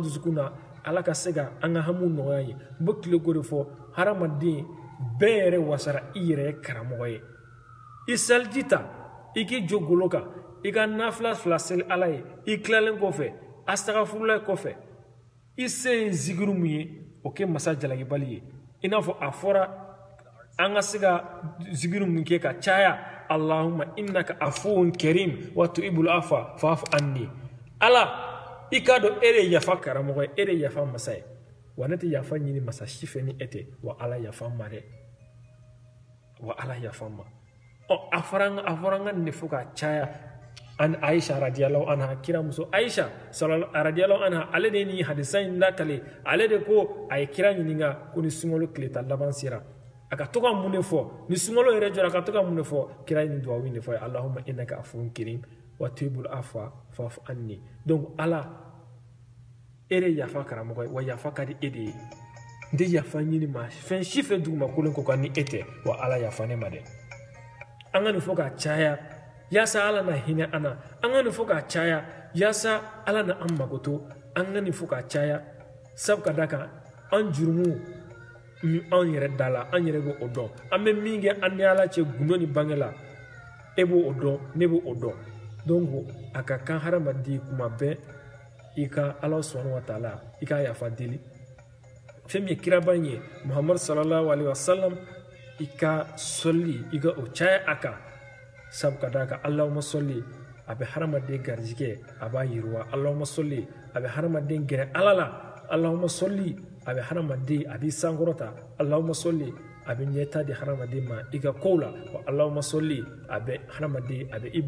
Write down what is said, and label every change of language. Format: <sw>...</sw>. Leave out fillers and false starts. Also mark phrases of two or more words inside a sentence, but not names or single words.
<bm>dusukun na ala ka se ka an ka hamiw nɔgɔya ye n bɛ tile ko de fɔ hadamaden bɛɛ yɛrɛ wasara i yɛrɛ ye karamɔgɔ ye i seliji ta i k'i jɔ golo kan i ka nafila 2 seli ala ye i tilalen kɔfɛ astagfirulahi kɔfɛ i se ye zikiru min ye o kɛ masa jalakibali ye i n'a fɔ a fɔra an ka se ka zikiru min kɛ ka caya</bm> <ar>اللهم إنك عفو كريم وتحب العفو فاعف عني</ar> <bm>ala i k'a dɔn e de ye yafa karamɔgɔ ye e de ye yafa masa ye wa ne tɛ yafa ɲini masa si fɛ ni e tɛ wa ala yafa n ma dɛ wa ala yafa n ma a fɔra an ka nin de fɔ ka caya an Aisha</bm> <ar>رضي الله عنها</ar> <bm>kira muso Aisha</bm> <ar>رضي الله عنها</ar> <bm>ale de ni hadisa in lakale ale de ko a ye kira ɲininka ko ni sunkalo tile tan laban sera a ka to ka mun de fɔ ni sunkalo yɛrɛ jɔra a ka to ka mun de fɔ kira ye nin duwawu in de fɔ ye</bm> <ar>اللهم إنك عفو كريم وتحب العفو فاعف عني</ar> <bm>donc ala e de yafa karamɔgɔ ye wa yafa ka di e de ye n tɛ yafa ɲini ma fɛn si fɛ dugumakolen ko kan ni e tɛ wa ala yafa ne ma dɛ an ka nin fɔ ka caya yaasa ala na hinɛ an na an ka nin fɔ ka caya yaasa ala na an mago to an ka nin fɔ ka caya sabu ka da kan an jurumu min an yɛrɛ da la an yɛrɛ bɛ o dɔn an bɛ min kɛ an ni ala cɛ gundo ni bange la e b'o dɔn ne b'o dɔn donc a ka kan hadamaden kuma bɛɛ i ka ala</bm> <ar>سبحانه وتعالى</ar> <bm>i ka yafa deli fɛn min ye kiraba in ye muhammadu</bm> <ar>صلى الله عليه وسلم</ar> <bm>i ka sɔli i ka o caya a kan sabu ka da kan</bm> <ar>اللهم صل</ar> <bm>a bɛ hadamaden garijɛgɛ a b'a yiriwa</bm> <ar>اللهم صل</ar> <bm>a bɛ hadamaden gɛrɛ ala la</bm> <ar>اللهم صل</ar> <bm>a bɛ hadamaden a b'i sankɔrɔta</bm> <ar>اللهم صل</ar> <bm>abe ɲɛta di hadamaden ma i ka kow la wa</bm> <ar>اللهم صل</ar> <bm>a bɛ hadamaden a bɛ i</bm>